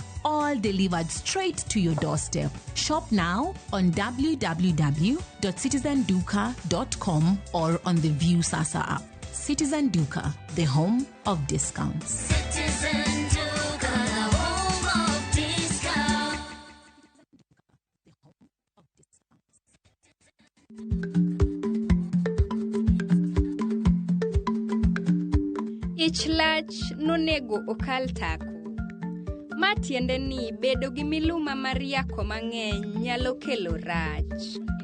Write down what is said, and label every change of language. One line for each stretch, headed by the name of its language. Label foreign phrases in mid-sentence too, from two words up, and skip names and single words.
English: All delivered straight to your doorstep. Shop now on www.citizenduka.com or on the View Sasa app. Citizen Duka, the home of discounts. Citizen Duka, the home of discounts.
Luo (Kenya and Tanzania): Ich lach nonego okal tako. Ma tiende ni bedo gi miluma mar yako mang'eny nyalo kelo rach.